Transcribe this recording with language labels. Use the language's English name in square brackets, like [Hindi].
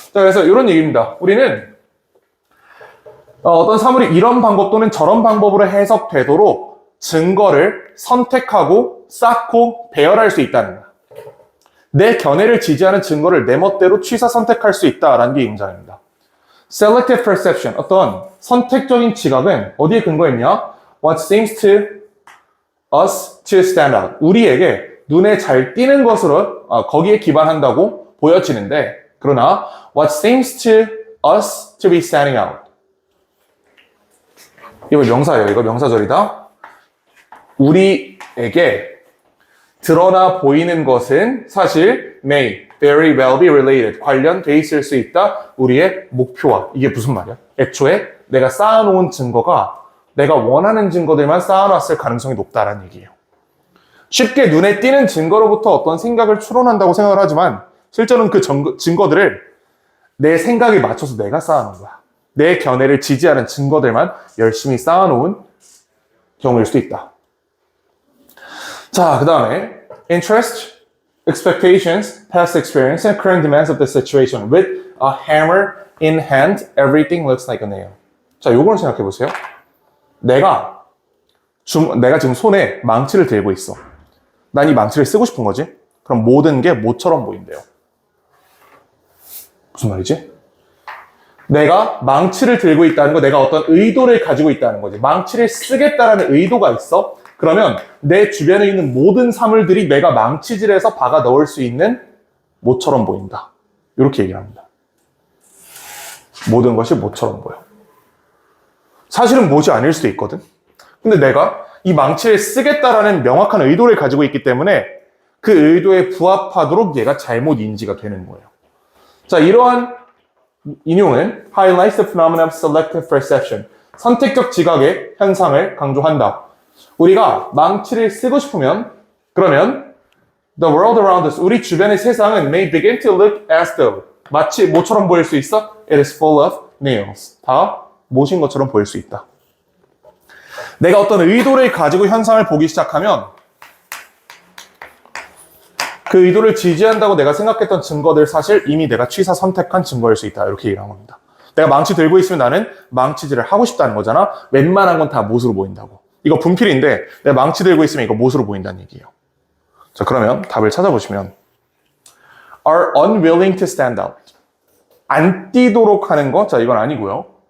[Korean] 자, 그래서 이런 얘기입니다. 우리는 어떤 사물이 이런 방법 또는 저런 방법으로 해석되도록 증거를 선택하고 쌓고 배열할 수 있다는 거야. 내 견해를 지지하는 증거를 내 멋대로 취사 선택할 수 있다라는 게 이 문장입니다. Selective perception, 어떤 선택적인 지각은 어디에 근거했냐? [English] What seems to us to stand out. [Korean] 우리에게 눈에 잘 띄는 것으로 거기에 기반한다고 보여지는데, 그러나 [English] what seems to us to be standing out. [Korean] 이거 명사예요. 이거 명사절이다. 우리에게 드러나 보이는 것은 사실 [English] may very well be related. [Korean] 관련돼 있을 수 있다. 우리의 목표와. 이게 무슨 말이야? 애초에 내가 쌓아놓은 증거가 내가 원하는 증거들만 쌓아놨을 가능성이 높다라는 얘기예요. 쉽게 눈에 띄는 증거로부터 어떤 생각을 추론한다고 생각을 하지만 실제로는 그 증거들을 내 생각에 맞춰서 내가 쌓아놓은 거야. 내 견해를 지지하는 증거들만 열심히 쌓아놓은 경우일 수도 있다. 자, 그 다음에 [English] interest, expectations, past experience, and current demands of the situation. With a hammer in hand, everything looks like a nail. [Korean] 자, 요걸 생각해 보세요. 내가 지금 손에 망치를 들고 있어. 난 이 망치를 쓰고 싶은 거지. 그럼 모든 게 모처럼 보인대요. 무슨 말이지? 내가 망치를 들고 있다는 거, 내가 어떤 의도를 가지고 있다는 거지. 망치를 쓰겠다라는 의도가 있어. 그러면 내 주변에 있는 모든 사물들이 내가 망치질해서 박아 넣을 수 있는 모처럼 보인다. 이렇게 얘기를 합니다. 모든 것이 모처럼 보여. 사실은 못이 아닐 수도 있거든. 근데 내가 이 망치를 쓰겠다라는 명확한 의도를 가지고 있기 때문에 그 의도에 부합하도록 얘가 잘못 인지가 되는 거예요. 자, 이러한 인용은 [English] highlights the phenomenon of selective perception. [Korean] 선택적 지각의 현상을 강조한다. 우리가 망치를 쓰고 싶으면, 그러면 [English] the world around us, [Korean] 우리 주변의 세상은 [English] may begin to look as though, [Korean] 마치 뭐처럼 보일 수 있어? [English] It is full of nails. [Korean] 다 못인 것처럼 보일 수 있다. 내가 어떤 의도를 가지고 현상을 보기 시작하면 그 의도를 지지한다고 내가 생각했던 증거들 사실 이미 내가 취사 선택한 증거일 수 있다. 이렇게 얘기를 한 겁니다. 내가 망치 들고 있으면 나는 망치질을 하고 싶다는 거잖아. 웬만한 건 다 못으로 보인다고. 이거 분필인데 내가 망치 들고 있으면 이거 못으로 보인다는 얘기예요. 자, 그러면 답을 찾아보시면 [English] are unwilling to stand out. [Korean] 안 뛰도록 하는 거, 자, 이건 아니고요.